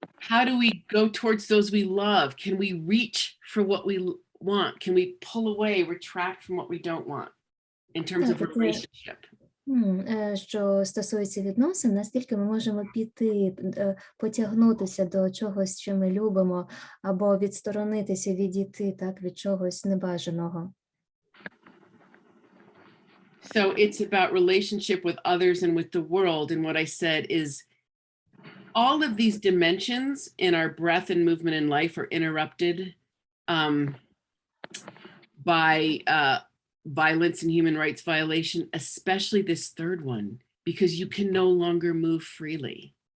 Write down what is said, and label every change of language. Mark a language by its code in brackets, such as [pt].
[en] How do we go towards those we love? Can we reach for what we want? Can we pull away, retract from what we don't want in terms of relationship? [uk] Що стосується відносин, наскільки ми можемо піти, потягнутися до чогось, що ми любимо, або відсторонитися, відійти так, від чогось небажаного. [en] So it's about relationship with others and with the world. And what I said is all of these dimensions in our breath and movement in life are interrupted by violence and human rights violation, especially this third one, because you can no longer move freely.